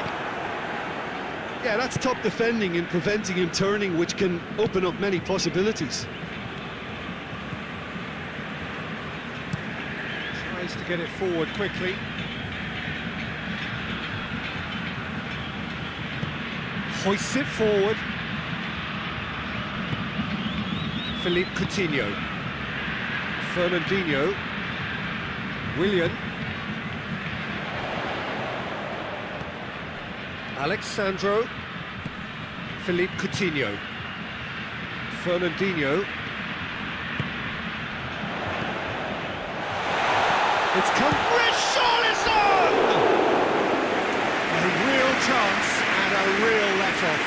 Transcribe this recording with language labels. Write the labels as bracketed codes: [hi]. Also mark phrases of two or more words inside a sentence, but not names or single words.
[en] Yeah, that's top defending and preventing him turning, which can open up many possibilities. Tries to get it forward quickly. Hoists it forward. Philippe Coutinho. Fernandinho. Willian. Alexandro. Philippe Coutinho. Fernandinho. It's come... Richarlison! A real chance and a real let-off.